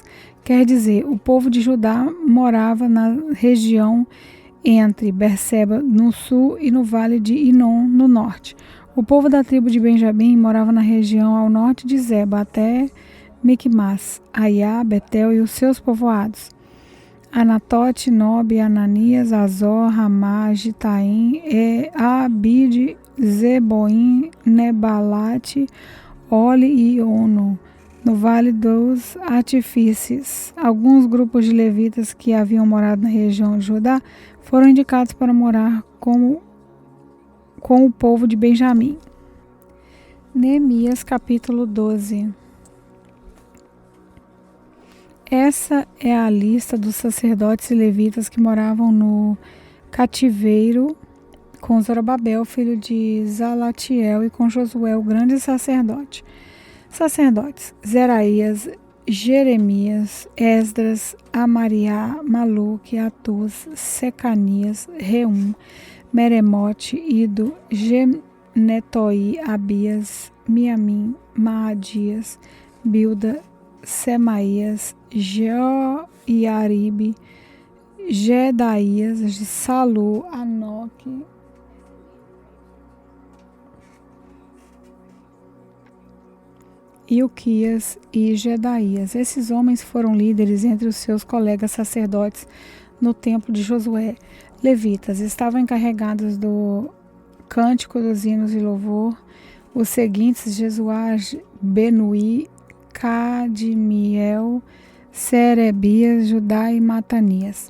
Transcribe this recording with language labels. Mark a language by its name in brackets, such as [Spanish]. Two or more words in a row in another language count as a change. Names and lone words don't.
[Portuguese] Quer dizer, o povo de Judá morava na região entre Berseba no sul e no vale de Inom no norte. O povo da tribo de Benjamim morava na região ao norte de Zeba até Micmas, Aiá, Betel e os seus povoados. Anatote, Nobe, Ananias, Azor, Ramá, Gitaim, Abide, Zeboim, Nebalate, Ole e Ono, no Vale dos Artifícios. Alguns grupos de levitas que haviam morado na região de Judá foram indicados para morar com o povo de Benjamim. Neemias capítulo 12. Essa é a lista dos sacerdotes e levitas que moravam no cativeiro com Zorobabel, filho de Zalatiel, e com Josué, o grande sacerdote. Sacerdotes: Zeraías, Jeremias, Esdras, Amariá, Maluque, Atuz, Secanias, Reum, Meremote, Ido, Genetoi, Abias, Miamim, Maadias, Bilda, Semaías, Joiaribe, Jedaías, Salu, Anoque, Ilquias e Jedaías. Esses homens foram líderes entre os seus colegas sacerdotes no templo de Josué. Levitas estavam encarregados do cântico dos hinos de louvor. Os seguintes: Jesuá, Benuí, Cadmiel, Serebias, Judá e Matanias.